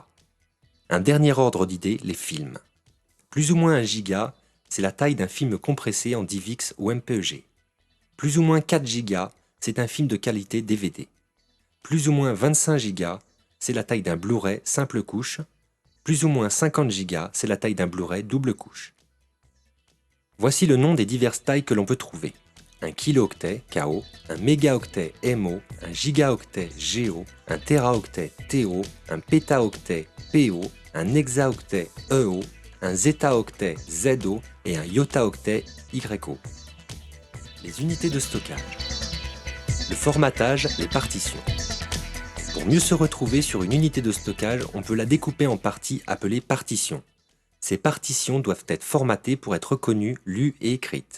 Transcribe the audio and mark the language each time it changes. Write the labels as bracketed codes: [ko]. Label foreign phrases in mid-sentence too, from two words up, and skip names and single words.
[fr] Un dernier ordre d'idée, les films. Plus ou moins 1 giga, c'est la taille d'un film compressé en DivX ou MPEG. Plus ou moins 4 gigas, c'est un film de qualité DVD. Plus ou moins 25 gigas, c'est la taille d'un Blu-ray simple couche. Plus ou moins 50 gigas, c'est la taille d'un Blu-ray double couche. Voici le nom des diverses tailles que l'on peut trouver. Un kilooctet, KO, un mégaoctet, MO, un gigaoctet, GO, un téraoctet, TO, un pétaoctet, PO, un hexaoctet, EO, un zétaoctet, ZO et un yottaoctet, YO. Les unités de stockage. Le formatage, les partitions. Pour mieux se retrouver sur une unité de stockage, on peut la découper en parties appelées partitions. Ces partitions doivent être formatées pour être reconnues, lues et écrites.